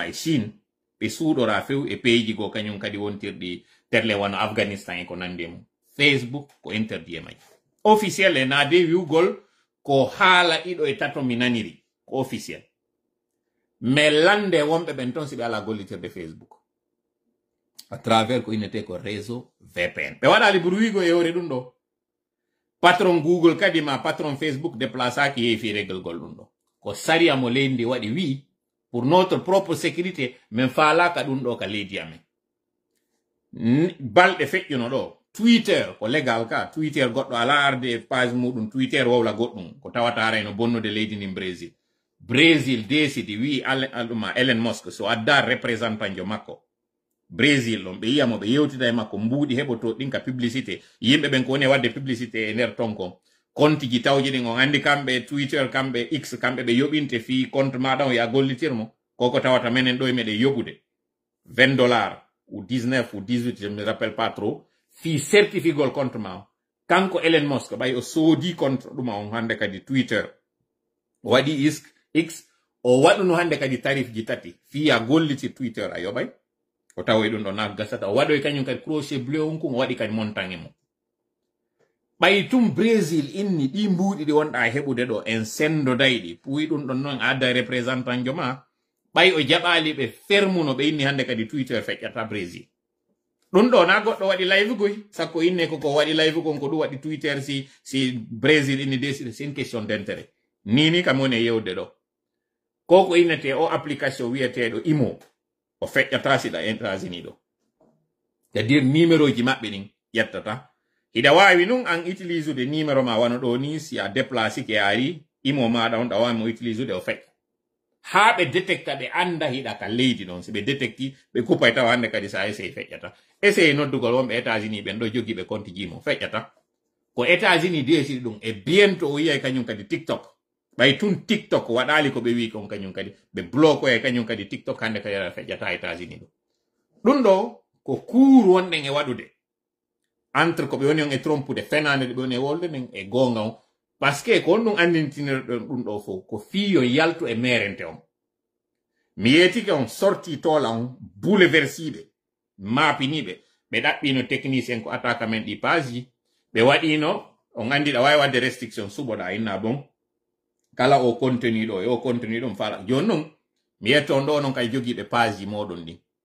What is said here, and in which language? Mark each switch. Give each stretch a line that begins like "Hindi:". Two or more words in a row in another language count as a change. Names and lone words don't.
Fula: e Chine ɓe suuɗora few e pays go kañum kadi wontirɗi terle wano Afghanistan e ko nandi mum Facebook ko interdit e majji officiel e na de wiugol ko haala ɗiɗo e tato mi naniri ko officiel mais lande wonɓe ɓen ton si ɓe ala gollitirde Facebook
French: à travers
Fula: ko innete ko
French: réseau VPN
Fula: ɓe waɗali bruigo e yewre ɗum ɗo patron Google kadi ma patron Facebook déplaçaki yeefi règle gol ɗum ɗo ko sariya mo leydi ndi waɗi wi
French: pour notre propre sécurité
Fula: min faalaka ɗum ɗo ka leydi amen balɗe feƴƴuno ɗo Twitter ko légal ka Twitter goɗɗo ala arde page muɗum Twitter wowla goɗɗum ko tawata arayno bonnude leydi ndin Brésil décidi wi Elon Musk so adda représentant jo makko Brésil ɗon ɓe yiyamo ɓe yewtida e makko mbuuɗi heɓoto ɗin ka publicité yimɓe ɓen ko woni wadde publicité e nder ton kon compte ji tawji ɗin on andi kamɓe Twitter kamɓe X kamɓe ɓe yoɓinte fi compte maɗa o ya gollitirmo koko tawata menen ɗo e meɗen yoɓude $20 ou 19 ou 18
French: je me rappelle pas trop
Fula: fi certifiegol compte ma o kanko Elon Musk ɓay o soodi compte ɗuma on hande kadi Twitter o waɗi X o waɗuno hande kadi tarif ji tati fiya gollitir Twitter a yoɓay o tawoy ɗum ɗo na gasata o waɗoy kañum kadi
French: crochet bleu
Fula: on kum o waɗi kadi montagne mum ɓay tum Brésil inni ɗi mbuuɗi ɗi wonɗa heɓude ɗo en sendo dayɗi puyi ɗum ɗon noon adda représentant jo ma ɓay o jaɓali ɓe fermuno ɓe inni hande kadi Twitter feƴƴata Brésil ɗum ɗo na goɗɗo waɗi live goy sakko inne koko waɗi live gon ko ɗum waɗi Twitter si Brésil inni décide
French: c'est une question d'intérêt
Fula: nini kam woni e yewde ɗo koko innete o application wiyeteɗo Imo o feƴƴata siɗa États-Unis ɗo
French: c'est-à-dire numéro
Fula: ji maɓɓe ɗin ƴettata hiɗa wawi nun an utilise ude numéro ma wano ɗo ni si a déplace ke ari Imo maɗa on ɗa wawi mo utilise ude o feƴƴa ha ɓe détecta ɓe anda hiɗa ka leydi ɗon si ɓe détecti ɓe kupay tawa hande kadi sa essaye feƴƴata essaye noddugol wonɓe États-Unis ɓen ɗo jogi ɓe compte ji mo feƴƴata ko États-Unis décide ɗum e bientôt o yiyay kañum kadi TikTok ɓay tun TikTok waɗali ko ɓe wi kon kañum kadi ɓe bloque e kañum kadi TikTok hande kadi aɗa feƴƴata États-Unis ɗo ɗum ɗo ko cour wonɗen e waɗude entre ko ɓe woni on e trompude fenande ɗe ɓe woni e wolde nden e gonga on
French: par ce que
Fula: ko on ɗum andintinirɗon ɗum ɗo fof ko fiyo yaltu e merente on mi yetike on sorti tola on bouleversiɓe mapiniɓe ɓe ɗaɓɓino technicien ko attaque men ɗi page ji ɓe waɗino on andi ɗa wawi wadde restriction suɓoɗa inna bon kala o contenu ɗo e o contenu ɗum fala joni noon mi yetto on ɗo noon kay jogiiɓe page ji moɗon ɗin